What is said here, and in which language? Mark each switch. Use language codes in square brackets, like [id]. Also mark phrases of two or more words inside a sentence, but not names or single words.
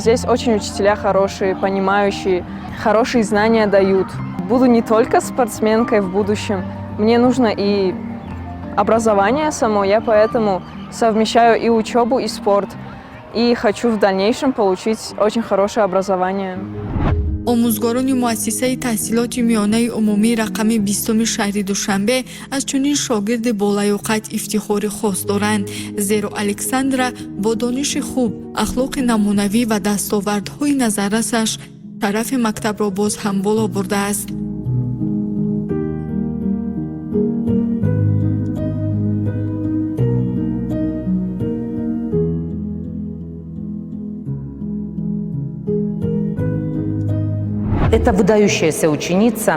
[ru] Здесь очень учителя хорошие, понимающие, хорошие знания дают. Буду не только спортсменкой в будущем. Мне нужно и образование само. Я поэтому совмещаю и учебу, и спорт. И хочу в дальнейшем получить очень хорошее образование. [tg] омӯзгорони муассисаи таҳсилоти миёнаи умумии рақами 20 шаҳри Душанбе аз чунин шогирди болаёқат ифтихори хос доранд, зеро Александра бо дониши хуб, ахлоқи намунавӣ ва дастовардҳои назаррасаш шарафи мактабро боз ҳам боло бурдааст. [ru] Это выдающаяся ученица.